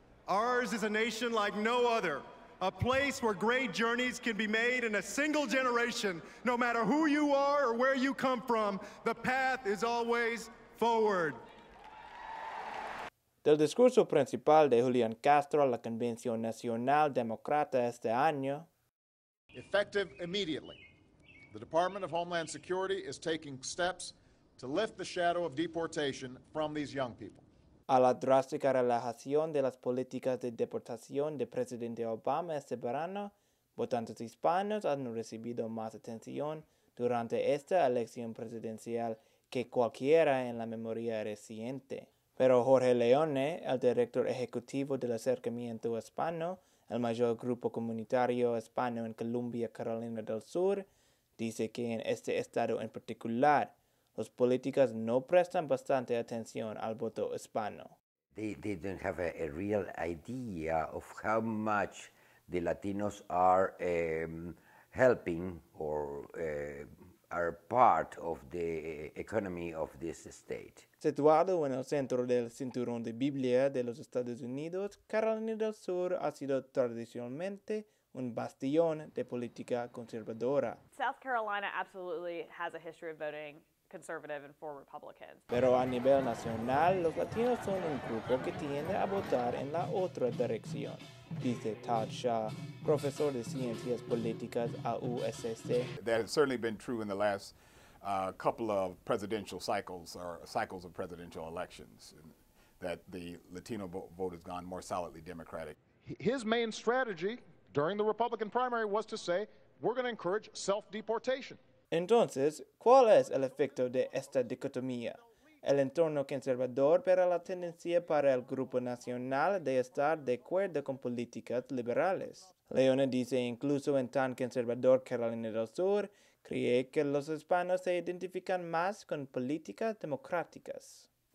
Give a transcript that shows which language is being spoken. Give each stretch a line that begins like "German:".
English: Ours is a nation like no other, a place where great journeys can be made in a single generation. No matter who you are or where you come from, the path is always forward.
Spanish: Del discurso principal de Julián Castro a la Convención Nacional Demócrata este año.
English: Effective immediately, the Department of Homeland Security is taking steps to lift the shadow of deportation from these young people.
Spanish: A la drástica relajación de las políticas de deportación del presidente Obama este verano, votantes hispanos han recibido más atención durante esta elección presidencial que cualquiera en la memoria reciente. Pero Jorge Leone, el director ejecutivo del acercamiento hispano, el mayor grupo comunitario hispano en Colombia, Carolina del Sur, dice que en este estado en particular, los políticos no prestan bastante atención al voto hispano.
English: They don't have a real idea of how much the Latinos are helping or are part of the economy of this state.
Spanish: Situado en el centro del cinturón de Biblia de los Estados Unidos, Carolina del Sur ha sido tradicionalmente un bastión de política conservadora.
English: South Carolina absolutely has a history of voting conservative and for Republicans.
Spanish: Pero a nivel nacional, los latinos son un grupo que tiende a votar en la otra dirección, dice Todd Shaw, profesor de Ciencias Políticas a USC.
English: That has certainly been true in the last couple of presidential cycles or cycles of presidential elections, that the Latino vote has gone more solidly Democratic. His main strategy during the Republican primary was to say, we're going to encourage self-deportation.
Spanish: Entonces, ¿cuál es el efecto de esta dicotomía? El entorno conservador, pero la tendencia para el grupo nacional de estar de acuerdo con políticas liberales. Leone dice incluso en tan conservador Carolina del Sur, cree que los hispanos se identifican más con políticas democráticas.